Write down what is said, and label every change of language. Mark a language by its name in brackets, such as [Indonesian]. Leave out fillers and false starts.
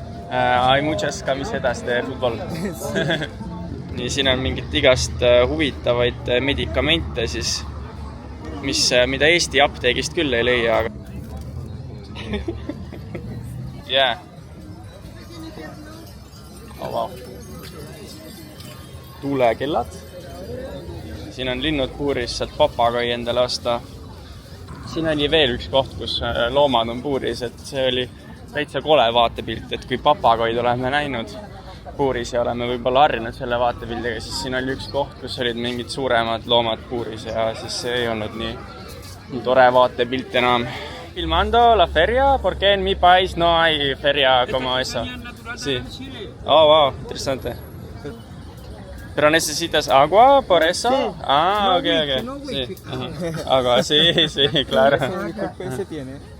[Spanish] Hay muchas camisetas de fútbol. [Estonian] Nii, siin on mingit igast huvitavaid medikamente, siis, mida Eesti apteegist küll ei leia. [English] Yeah. Oh, wow. [Estonian] tuulekellad. Siin on linnud puuris, sealt papagai endale osta. Siin oli veel üks koht, kus loomad on puuris, et see oli täitsa kole vaatepilt, et kui papagoid oleme näinud puuris ja oleme võib-olla harjunud selle vaatepildiga, siis siin oli üks koht, kus olid mingid suuremad loomad puuris ja siis see ei olnud nii tore vaatepilt enam. [Spanish] Filmando la feria, porque en mi país no hay feria como eso. Sí. Oh, wow, interesante. ¿Pero necesitas agua por eso? Sí. Ah, ok. Sí. Agua, sí, claro. ¿Qué se tiene?